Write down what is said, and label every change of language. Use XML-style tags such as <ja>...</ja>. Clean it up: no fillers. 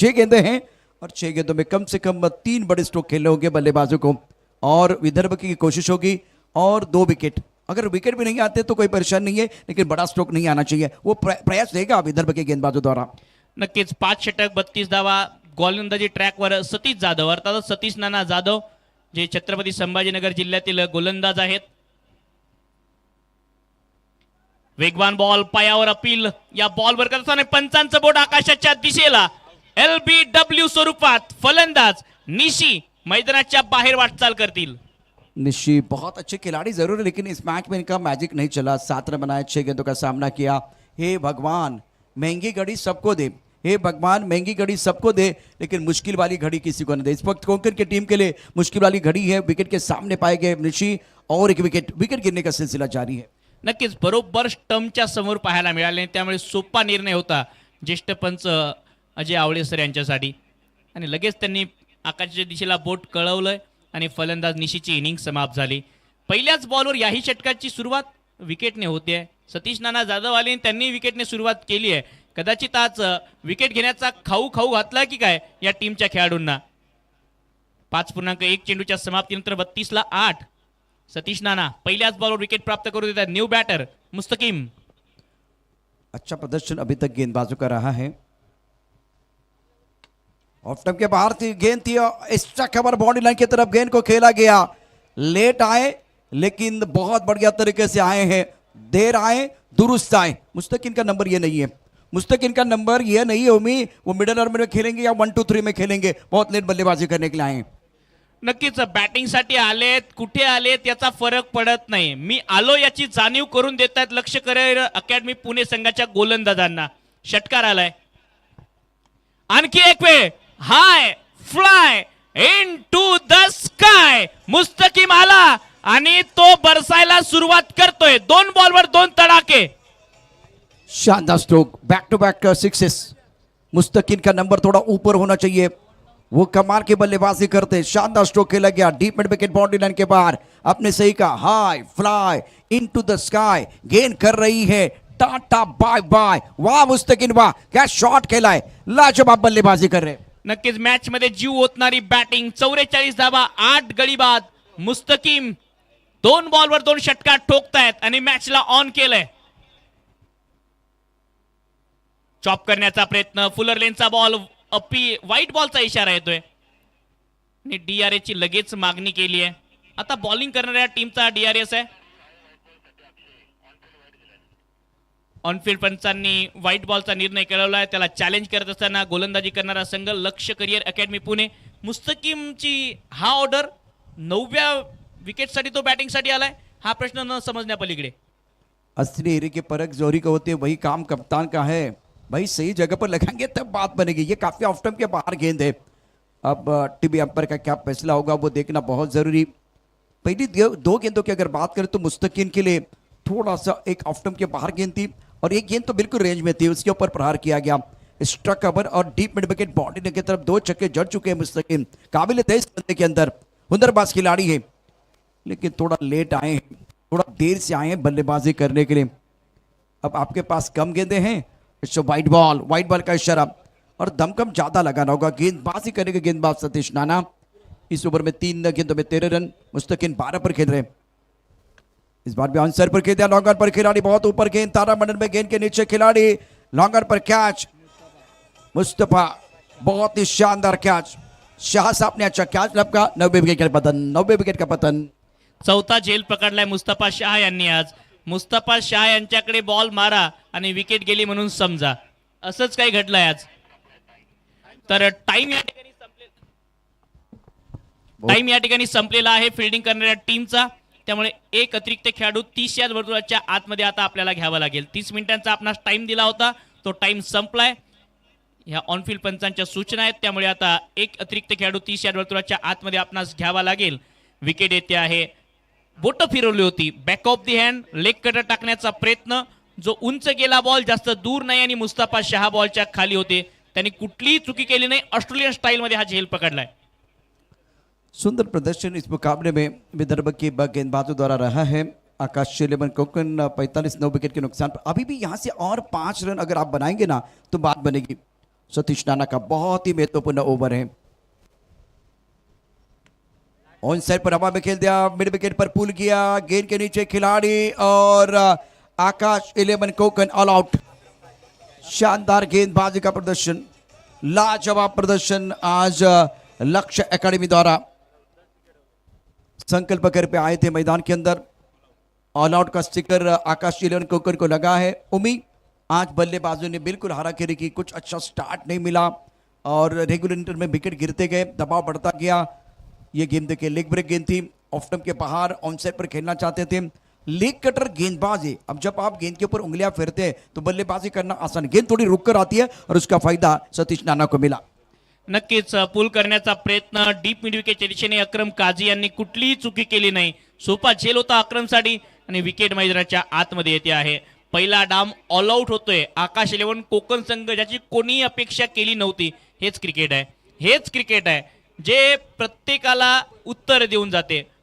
<hi>6 गेंदें हैं और 6 गेंदों में कम से कम 3 बड़े स्ट्रोक खेलने होंगे बल्लेबाजों को. और विदर्भ की कोशिश होगी और 2 विकेट अगर विकेट भी नहीं आते तो कोई परेशान नहीं है, लेकिन बड़ा स्ट्रोक नहीं आना चाहिए, वो प्रयास रहेगा विदर्भ के गेंदबाजों द्वारा।</hi> <mr>नक्कीच 5 षटक 32 धावा गोलंदाजी ट्रॅकवर सतीश जाधव अर्थात सतीश नाना जाधव जे छत्रपती संभाजीनगर जिल्ह्यातील गोलंदाज आहेत. वेगवान बॉल पायावर अपील, या बॉलवर करताना पंचांचं बोट आकाशाच्या दिशेला. LBW स्वरूपात फलंदाज निशी मैदानाच्या बाहेर वाटचाल करतील.</mr> <hi>निशी बहुत अच्छे खिलाड़ी जरूर है, लेकिन इस मैच में इनका मैजिक नहीं चला. 7 रन बनाए, 6 गेंदों का सामना किया. हे भगवान, महंगी घड़ी सबको दे, हे भगवान महंगी घड़ी सबको दे, लेकिन मुश्किल वाली घड़ी किसी को न दे. इस वक्त कोंकण की टीम के लिए मुश्किल वाली घड़ी है. विकेट के सामने पाए गए निशी, और एक विकेट गिरने का सिलसिला जारी है.</hi> <mr>नक्कीच बरोबर स्टंपच्या समोर पाहायला मिळाले, त्यामुळे सोपा निर्णय होता ज्येष्ठ पंच अजय आवळे सर यांच्यासाठी. आणि लगेच त्यांनी आकाशाच्या दिशेला बोट कळवलंय आणि फलंदाज निशीची इनिंग समाप्त झाली. पहिल्याच बॉलवर याही षटकाची सुरुवात विकेटने होते आहे. सतीश नाना जाधव आले, त्यांनी विकेटने सुरुवात केली आहे. कदाचित आज विकेट घेण्याचा खाऊ घातला की काय या टीमच्या खेळाडूंना. 5.1 चेंडूच्या समाप्तीनंतर 32 ला 8. सतीश नाना पहिल्याच बॉलवर विकेट प्राप्त करू देतात.</mr> <en>New batter Mustakim.</en> <hi>अच्छा प्रदर्शन अभी तक गेंदबाजों का रहा है. ऑफ स्टंप के बाहर थी गेंद, थी एक्स्ट्रा कवर बाउंड्री लाइन की तरफ गेंद को खेला गया. लेट आए लेकिन बहुत बढ़िया तरीके से आए हैं. देर आए दुरुस्त आए. मुस्तकीम का नंबर ये नहीं है, मुस्तकीम का नंबर ये नहीं है. उम्मीद वो मिडल ऑर्डर में खेलेंगे या 1, 2, 3 में खेलेंगे. बहुत लेट बल्लेबाजी करने के लिए आए.</hi> <mr>नक्कीच बॅटिंगसाठी आलेत, कुठे आलेत याचा फरक पडत नाही. मी आलो याची जाणीव करून देत आहेत लक्ष करिअर अकॅडमी पुणे संघाच्या गोलंदाजांना. षटकार आलाय. आणखी एक वेळ</mr> <en>High fly into the sky.</en> <mr>मुस्तकीम आला आणि तो बरसायला सुरुवात करतोय. 2 बॉलवर 2 तडाके.</mr> <hi>शानदार stroke,</hi> <en>Back to back sixes.</en> <hi>मुस्तकीम का नंबर थोड़ा ऊपर होना चाहिए, वो कमाल की बल्लेबाजी करते. शानदार स्ट्रोक खेला गया deep mid wicket boundary line के बाहर. आपने सही कहा,</hi> <en>High fly into the sky.</en> <hi>गेंद कर रही है टाटा बाय बाय. वाह मुस्तकीम वाह, क्या शॉट खेला है. लाजवाब बल्लेबाजी कर रहे.</hi> <mr>नक्कीच मॅच मध्ये जीव ओतणारी बॅटिंग. 44 धावा 8 गडी बाद. मुस्तकीम 2 बॉलवर 2 षटकार ठोकतायत आणि मॅचला ऑन केलंय. चॉप करण्याचा प्रयत्न. फुलर लेनचा बॉल अपी व्हाईट बॉलचा इशारा येतोय आणि DRS ची लगेच मागणी केली आहे. आता बॉलिंग करणाऱ्या टीमचा DRS आहे. ऑनफिल्ड पंचांनी व्हाईट बॉलचा निर्णय केलेला आहे. त्याला चॅलेंज करत असताना गोलंदाजी करणारा संघ लक्ष्य करिअर अकॅडमी पुणे. मुस्तकीमची हा ऑर्डर 9व्या विकेटसाठी तो बॅटिंगसाठी आलाय, हा प्रश्न न समजण्या पलीकडे.</mr> <hi>असली एरिया की परख जोहरी का होती है, वही काम कप्तान का है. भाई सही जगह पर लगाएंगे तब बात बनेगी. ये काफी ऑफ स्टंप के बाहर गेंद है. अब टीवी अंपायर का क्या फैसला होगा वो देखना बहुत जरूरी. पहली 2 गेंदों की अगर बात करें तो मुस्तकीम के लिए थोड़ा सा एक ऑफ स्टंप के बाहर गेंद थी और एक गेंद तो बिल्कुल रेंज में थी, उसके ऊपर प्रहार किया गया. स्ट्रक कवर और डीप मिड विकेट बाउंड्री की तरफ 2 छक्के जड़ चुके हैं मुस्तकीम. काबिल तेज बंदे के अंदर हुनरबाज खिलाड़ी है, लेकिन थोड़ा लेट आए हैं, थोड़ा देर से आए हैं बल्लेबाजी करने के लिए. अब आपके पास कम गेंदे हैं, इससे व्हाइट बॉल का इशारा और दमकम ज्यादा लगाना होगा. गेंदबाजी करेंगे गेंदबाज सतीश नाना. इस ओवर में 3 गेंदों में 13 रन. मुस्तकीम 12 पर खेल रहे हैं. इस बार भी आंसर पर खेल दिया. लॉन्गर पर खिलाड़ी बहुत ऊपर गेंद, तारामंडल में गेंद के नीचे खिलाड़ी. लॉन्गर पर कैच. मुस्तफा बहुत ही शानदार कैच. शाह साहब ने अच्छा कैच लपका. 90 विकेट का पतन.</hi> <mr>चौथा झेल पकडलाय मुस्तफा शाह यांनी आज. मुस्तफा शाह यांच्याकडे बॉल मारा आणि विकेट गेली म्हणून समजा, असंच काही घडलंय आज. तर टाइम या ठिकाणी संपलेला आहे फिल्डिंग करणाऱ्या टीमचा. त्यामुळे एक अतिरिक्त खेळाडू 30 या वर्तुळाच्या आतमध्ये आता आपल्याला घ्यावा लागेल. 30 मिनिटांचा आपणास टाइम दिला होता, तो टाइम संपलाय. ह्या ऑनफिल्ड पंचांच्या सूचना आहेत, त्यामुळे आता एक अतिरिक्त खेळाडू 30 या वर्तुळाच्या आतमध्ये आपणास घ्यावा लागेल. विकेट येते आहे. बोट फिरवली होती, back of the hand leg cutter टाकण्याचा प्रयत्न. जो उंच गेला बॉल जास्त दूर नाही आणि मुस्तफा शाह बॉलच्या खाली होते. त्यांनी कुठलीही चुकी केली नाही. ऑस्ट्रेलियन स्टाईल मध्ये हा झेल पकडलाय.</mr> <hi>सुंदर प्रदर्शन इस मुकाबले में विदर्भ के गेंदबाजों द्वारा रहा है. आकाश 11 कोंकण 45 9 विकेट के नुकसान पर. अभी भी यहाँ से और 5 रन अगर आप बनाएंगे ना तो बात बनेगी. सतीश नाना का बहुत ही महत्वपूर्ण ओवर है. ऑन साइड पर हवा में खेल दिया, मिड विकेट पर पुल किया, गेंद के नीचे खिलाड़ी और आकाश 11 कोकन ऑल आउट। शानदार गेंदबाजी का प्रदर्शन, लाजवाब प्रदर्शन आज लक्ष्य एकेडमी द्वारा संकल्प कर पे आए थे मैदान के अंदर। ऑल आउट का स्टिकर आकाश 11 कोकन को लगा है। उम्मीद आज बल्लेबाजों ने बिल्कुल हाराखेरी की, कुछ अच्छा स्टार्ट नहीं मिला और रेगुलर इंटर में विकेट गिरते गए, दबाव बढ़ता गया। ये गेम देखिए लेग ब्रेक गेंद थी, ऑफ स्टंप के बाहर ऑन साइड पर खेलना चाहते थे। लेग कटर गेंदबाजी, अब जब आप गेंद के ऊपर उंगलियां फेरते हैं तो बल्लेबाजी करना आसान, गेंद थोड़ी रुक कर आती है और उसका फायदा सतीश नाना को मिला।</hi> <mr>नक्कीच पूल करण्याचा प्रयत्न डीप मिड विकेटच्या दिशेने अक्रम काझी यांनी कुठलीही चुकी केली नाही। सोपा झेल होता अक्रमसाठी आणि विकेट मैदानाच्या आतमध्ये येते आहे। पहिला डाम ऑल आउट होतोय आकाश 11 कोकण संघ, ज्याची कोणी अपेक्षा केली नव्हती। हेच क्रिकेट आहे, हेच क्रिकेट आहे जे प्रत्येकाला उत्तर देऊन जाते।</mr>